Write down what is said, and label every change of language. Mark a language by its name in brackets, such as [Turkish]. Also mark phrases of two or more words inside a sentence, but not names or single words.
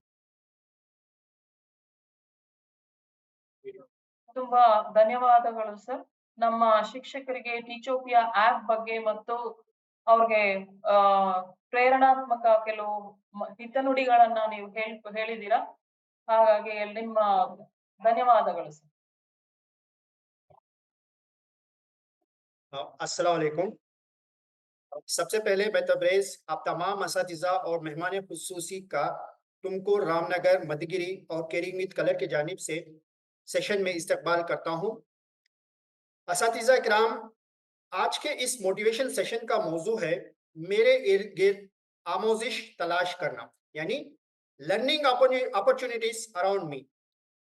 [Kannada] ತುಂಬಾ ಧನ್ಯವಾದಗಳು ಸರ್. ನಮ್ಮ ಶಿಕ್ಷಕರಿಗೆ ಟೀಚೋಪಿಯಾ ಆಪ್ ಬಗ್ಗೆ ಮತ್ತು ಅವ್ರಿಗೆ ಪ್ರೇರಣಾತ್ಮಕ ಕೆಲವು ಹಿತನುಡಿಗಳನ್ನ ನೀವು ಹೇಳಿದ್ದೀರಾ. ಹಾಗಾಗಿ ನಿಮ್ಮ ಧನ್ಯವಾದಗಳು ಸರ್. [Arabic] السلام علیکم. [Urdu] سب سے پہلے میں تبریز آپ تمام اساتذہ اور مہمان خصوصی کا تم کو رام نگر، مدھوگیری اور کریمیت کلر کی جانب سے سیشن میں استقبال کرتا ہوں. اساتذہ کرام، آج کے اس [English] motivation session [Urdu] کا موضوع ہے میرے ارد گرد آموزش تلاش کرنا، یعنی [English] learning opportunities around me.